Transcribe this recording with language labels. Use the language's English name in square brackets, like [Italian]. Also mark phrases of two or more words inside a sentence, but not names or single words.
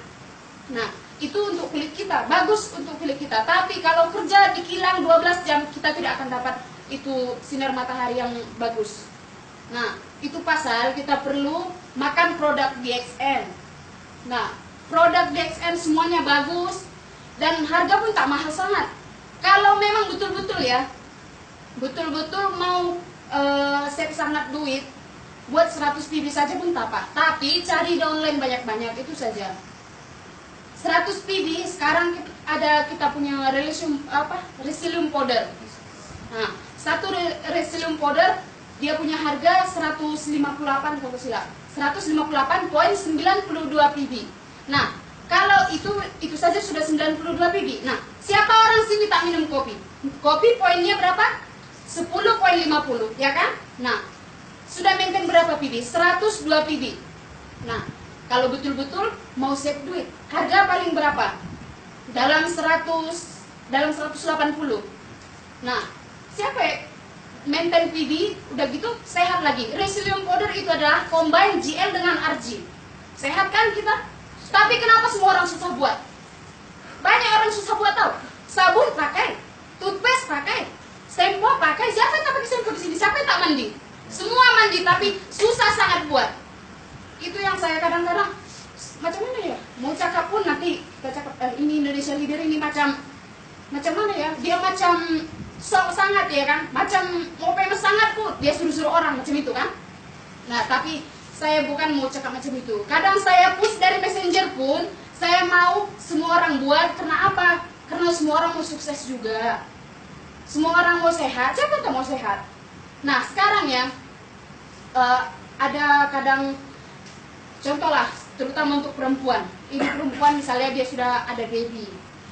[Malay] Nah, itu untuk kulit kita, bagus untuk kulit kita. Tapi kalau kerja di kilang 12 jam, kita tidak akan dapat itu sinar matahari yang bagus. Nah, itu pasal kita perlu makan produk DXN. Nah, produk DXN semuanya bagus dan harga pun tak mahal sangat. Kalau memang betul-betul ya, betul-betul mau save sangat duit, buat 100 PB saja pun tak apa. Tapi cari downline banyak-banyak, itu saja. 100 PB sekarang kita punya resilient powder. Nah, satu resilient powder dia punya harga 158 kalau silap. 158,92 PB. Nah, kalau itu saja sudah 92 PB. Nah, siapa orang sini tak minum kopi? Kopi poinnya berapa? 10,50, ya kan? Nah, sudah maintain berapa PB? 102 PB. Nah, kalau betul-betul mau save duit, harga paling berapa? Dalam 180. Nah, siapa ya? Maintain PB, udah gitu sehat lagi. Resilient powder itu adalah combine GL dengan RG. Sehat kan kita? Tapi kenapa semua orang susah buat? Banyak orang susah buat tahu. Sabun pakai, toothpaste pakai, shampoo pakai. Siapa yang tak pakai shampoo di sini? Siapa yang tak mandi? Semua mandi, tapi susah sangat buat. Itu yang saya kadang-kadang macam mana ya? Mau cakap pun nanti kita cakap ini Indonesia Leader ini macam mana ya? Dia macam sok sangat ya kan? Macam mau famous sangat pun dia suruh-suruh orang macam itu kan? Nah, tapi saya bukan mau cakap macam itu. Kadang saya push dari messenger pun saya mau semua orang buat. Karena apa? Karena semua orang mau sukses juga. Semua orang mau sehat. Siapa yang mau sehat? Nah, sekarang ya ada kadang contoh lah, terutama untuk perempuan. Ini perempuan misalnya dia sudah ada baby.